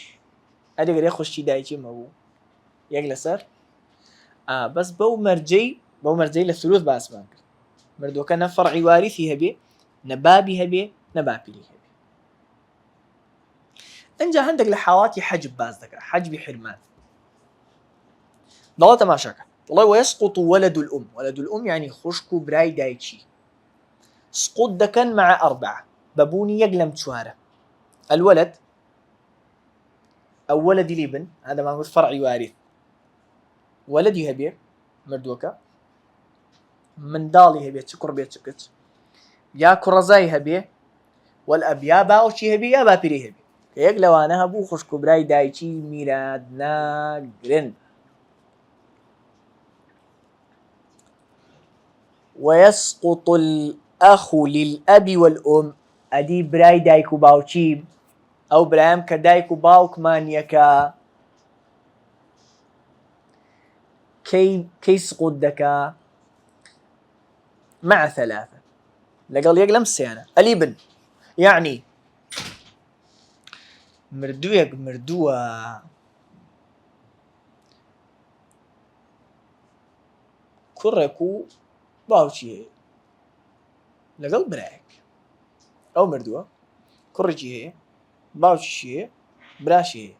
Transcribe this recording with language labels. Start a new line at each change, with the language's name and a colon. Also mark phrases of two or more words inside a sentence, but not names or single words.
Central Kurdish: ئەدی ئەگەر یەک خوشکی دایکیم هەبوو یەک لەسەر بەس بەو مەرجەی لە سروس باسمان کرد. مردووەکە نە فەرعی واریثی هەبێ، نە بابی هەبێ، نە باپیری هەبێ. ئەنجا هەندێک لە حاڵاتی حەجب باز دەکات، حەجبی حرمان. دەڵێ تەماشاکە دەڵێ
Arabic: ويسقط ولد الأم. ولد الأم يعني
Central Kurdish: خوشک و برای دایکی سقوط دەکەن
Arabic: مع أربعة
Central Kurdish: بەبوونی یەک لەم چوارە.
Arabic: الولد أو ولد الابن هذا ما هو فرعي وارث.
Central Kurdish: ولدي هەبێ مردووەکە، منداڵی هەبێ چ کوڕ بێت چ کچ، یا کوڕەزای هەبێ، والأب یا باوکی هەبێ یا باپیری هەبێ. کە یەک لەوانە هەبوو خوشک و برای دایکی میرات ناگرن.
Arabic: ويسقط الأخ للأب والأم.
Central Kurdish: ئەدی برای دایک و باوکی ئەو برایم کە دایک و باوکمان یەکە کەی سقوط دەکا؟
Arabic: مع ثلاثة
Central Kurdish: لەگەڵ یەک لەم سێیانە.
Arabic: الابن يعني
Central Kurdish: مردوویەک مردووە کوڕێک و باوکی هەیە لەگەڵ برایەک. ئەو مردووە کوڕێکی هەیە باوکیشی هەیە براشی هەیە.